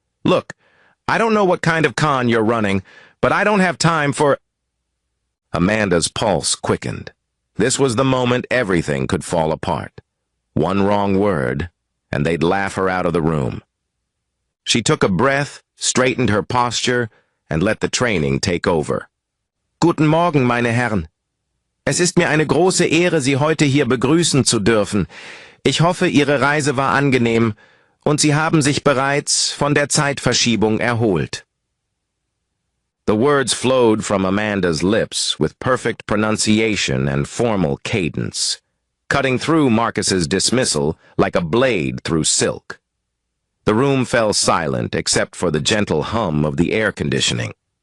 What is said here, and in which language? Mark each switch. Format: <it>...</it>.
<en>Look, I don't know what kind of con you're running, but I don't have time for— Amanda's pulse quickened. This was the moment everything could fall apart. One wrong word, and they'd laugh her out of the room. She took a breath, straightened her posture, and let the training take over.</en> <de>Guten Morgen, meine Herren. Es ist mir eine große Ehre, Sie heute hier begrüßen zu dürfen. Ich hoffe, Ihre Reise war angenehm und Sie haben sich bereits von der Zeitverschiebung erholt.</de> <en>The words flowed from Amanda's lips with perfect pronunciation and formal cadence, cutting through Marcus's dismissal like a blade through silk. The room fell silent except for the gentle hum of the air conditioning.</en>